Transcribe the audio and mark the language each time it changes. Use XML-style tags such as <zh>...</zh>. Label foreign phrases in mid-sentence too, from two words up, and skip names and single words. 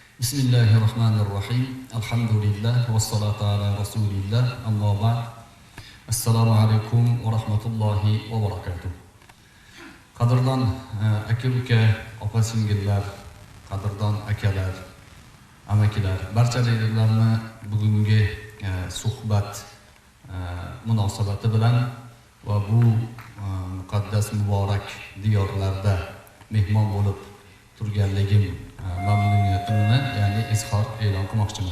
<ar>بسم الله الرحمن الرحيم. الحمد لله والصلاة على رسول الله. أما بعد. السلام عليكم ورحمة الله وبركاته.</ar> <uz>Qadrdon aka-uka, opa-singillar, qadrdon akalar, amakilar, barchalaringizni bugungi suhbat munosabati bilan va bu muqaddas muborak diyorlarda mehmon bo'lib turganligim mamnuniyatimni, ya'ni izhor e'lon qilmoqchiman.</uz>